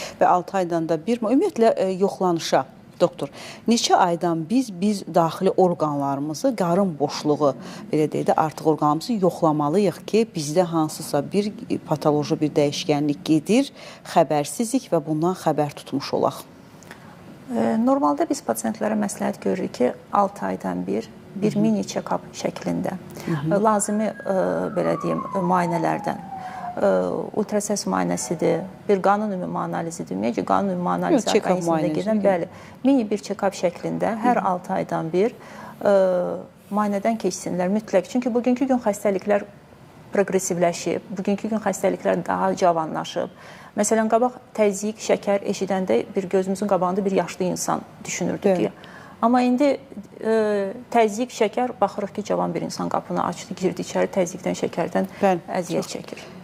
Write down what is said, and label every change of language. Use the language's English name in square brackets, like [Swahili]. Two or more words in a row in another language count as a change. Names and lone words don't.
[Azerbaijani] Və 6 aydan da bir, ümumiyyətlə yoxlanışa, doktor, neçə aydan biz daxili orqanlarımızı, qarın boşluğu, belə deyək də, artıq orqanlarımızı yoxlamalıyıq ki, bizdə hansısa bir patoloji bir dəyişkənlik gedir, xəbərsizik və bundan xəbər tutmuş olaq. Normalda biz pasiyentlərə məsləhət görürük ki, 6 aydan bir mini check-up şəklində lazımi, belə deyim, müayinələrdən ultrasəs müayinəsidir, bir qanun ümumi analizidir. Ümumiyyətlə qanun ümumi analizi check-up orqanizmdə gedən, bəli, mini bir check-up şəklində hər 6 aydan bir müayinədən keçsinlər mütləq. Çünki bugünkü gün xəstəliklər proqresivləşib, bugünkü gün xəstəliklər daha cavanlaşıb. Məsələn, qabaq təzyiq, şəkər eşidəndə bir gözümüzün qabağında bir yaşlı insan düşünürdük ki, amma indi təzyiq, şəkər, baxırıq ki, cavan bir insan qapını açdı, girdi içəri, təzyiqdən, şəkərdən əziyyət çəkir.